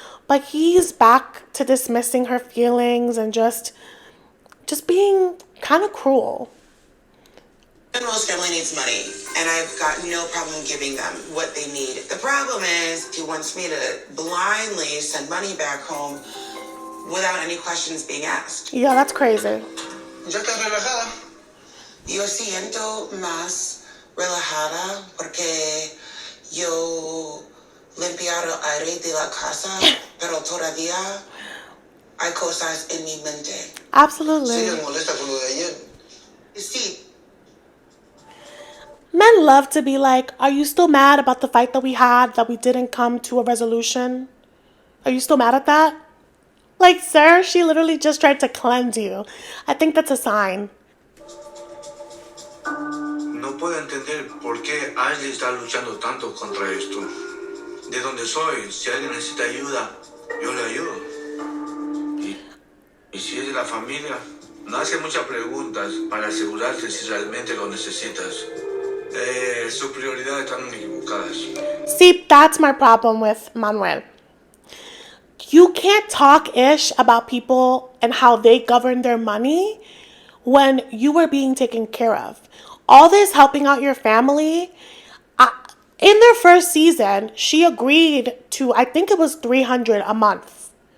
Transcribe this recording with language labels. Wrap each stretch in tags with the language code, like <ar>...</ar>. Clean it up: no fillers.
<en>But he's back to dismissing her feelings and just being kind of cruel. Manuel's family needs money, and I've got no problem giving them what they need. The problem is he wants me to blindly send money back home without any questions being asked. Yeah, that's crazy.</en> <es>¿Ya estás relajada? Yo siento más relajada porque yo limpiar el aire de la casa, pero todavía hay cosas en mi mente.</es> <en>Absolutely.</en> <es>¿Sigues molesta con lo de ayer? Sí.</es> <en>Men love to be like, are you still mad about the fight that we had, that we didn't come to a resolution? Are you still mad at that? Like, sir, she literally just tried to cleanse you. I think that's a sign.</en> <es>No puedo entender por qué Ashley está luchando tanto contra esto. De donde soy, si alguien necesita ayuda, yo le ayudo. Y si es de la familia, no hace muchas preguntas para asegurarse si realmente lo necesitas. Sus prioridades están equivocadas.</es> <en>See, that's my problem with Manuel. You can't talk ish about people and how they govern their money when you were being taken care of. All this helping out your family. In their first season, she agreed to, I think it was $300 a month.</en>